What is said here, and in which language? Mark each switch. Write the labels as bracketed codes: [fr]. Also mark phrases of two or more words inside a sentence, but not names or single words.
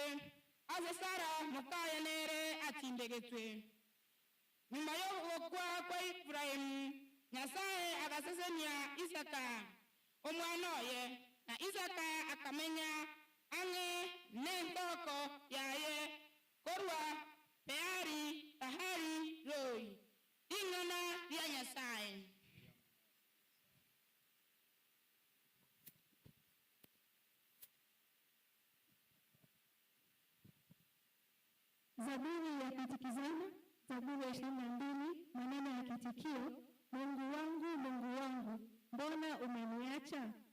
[guz] ase Sara mukayenere atindegetwe nyuma yo kwa Efraimu Nyasaye agasesenia Isaka omwana oye na Isaka akamenya ange nentoko yaye korwa peari tahari roi ingana ya Nyasaye. [sw] Zaburi ya kutikizana, Zaburi ya 22, maneno ya kitikio: Mungu wangu, mbona umeniacha?